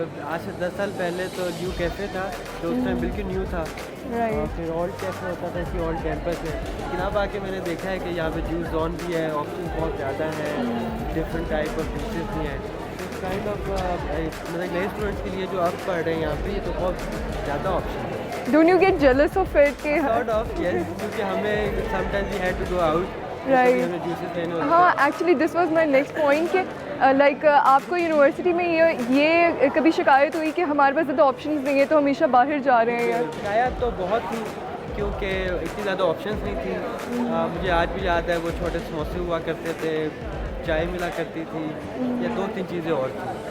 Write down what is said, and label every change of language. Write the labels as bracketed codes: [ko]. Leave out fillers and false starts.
[ur] آج سے 10 سال پہلے تو نیو کیفے تھا جو اس ٹائم بالکل نیو تھا, اور پھر اولڈ کیفے ہوتا تھا اسی اولڈ کیمپس میں. لیکن اب آ کے میں نے دیکھا ہے کہ یہاں پہ جوس زون بھی ہے, آپشن بہت زیادہ ہیں, [en] different type of dishes [ur] بھی ہیں. کائنڈ آف مطلب نئے اسٹوڈنٹس کے لیے جو آپ پڑھ رہے ہیں یہاں پہ, یہ تو بہت زیادہ آپشن ہے. [en] Don't you get jealous of it? Sort of, yes, [ur] کیونکہ ہمیں [en] sometimes we had to go out. Right. [ur] ہاں, [en] actually this was my next point [ur] کہ لائک آپ کو یونیورسٹی میں یہ کبھی شکایت ہوئی کہ ہمارے پاس زیادہ آپشنز نہیں ہیں تو ہمیشہ باہر جا رہے ہیں؟ شکایت تو بہت تھی کیونکہ اتنی زیادہ آپشنز نہیں تھیں. مجھے آج بھی یاد ہے وہ چھوٹے سموسے ہوا کرتے تھے, چائے ملا کرتی تھی, یا 2-3 چیزیں اور تھیں.